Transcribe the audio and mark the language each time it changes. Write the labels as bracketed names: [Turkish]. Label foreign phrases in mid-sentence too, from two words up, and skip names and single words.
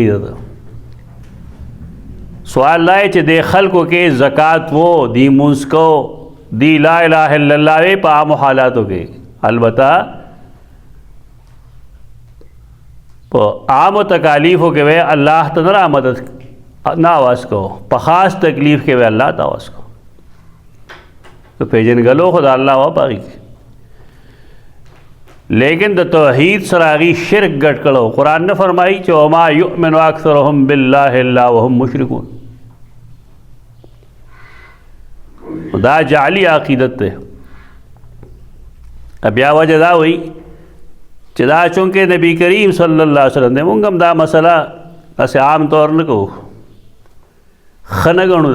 [Pashto] ده سوال دا چې د خلکو کې زکات وو، دی مونځ کو، دی [Arabic] لا الہ الا اللہ [Pashto] وی په عامو حالاتو کې، البته په عامو تکالیفو کې وی الله ته نه مدد نه آواز کو، په خاص تکلیف کې وی الله ته آواز کو. تو پیژنګلو خو د الله و پاغي، لیکن د توحید سره هغې شرک ګډ کړو. قرآن نه فرمایي چې [Arabic] وما یؤمن اکثرهم بالله الا وهم مشرکون. [Pashto] دا جعلی عقیدت ده. بیا وجه دا وی چې دا چونکې نبی کریم [Arabic] صلی الله علیه وسلم [Pashto] دی، مونږ هم دا مسله داسې عام طور نه کوو، ښه نه ګڼو.